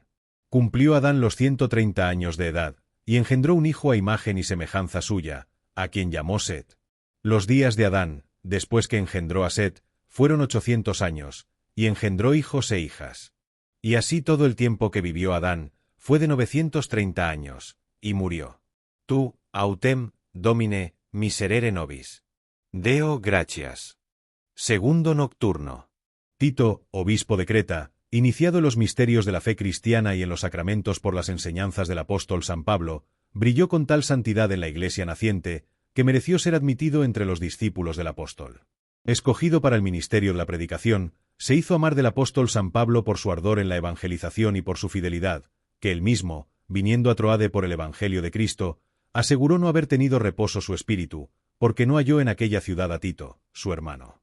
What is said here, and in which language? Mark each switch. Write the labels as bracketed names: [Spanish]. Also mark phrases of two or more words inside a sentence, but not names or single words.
[Spanish] Cumplió Adán los 130 años de edad, y engendró un hijo a imagen y semejanza suya, a quien llamó Set. Los días de Adán, después que engendró a Set, fueron 800 años, y engendró hijos e hijas. Y así todo el tiempo que vivió Adán, fue de 930 años, y murió. [Latin] Tú, autem, domine, miserere nobis. Deo gratias. [Spanish] Segundo nocturno. Tito, obispo de Creta, iniciado en los misterios de la fe cristiana y en los sacramentos por las enseñanzas del apóstol San Pablo, brilló con tal santidad en la iglesia naciente, que mereció ser admitido entre los discípulos del apóstol. Escogido para el ministerio de la predicación, se hizo amar del apóstol San Pablo por su ardor en la evangelización y por su fidelidad, que él mismo, viniendo a Troade por el evangelio de Cristo, aseguró no haber tenido reposo su espíritu, porque no halló en aquella ciudad a Tito, su hermano.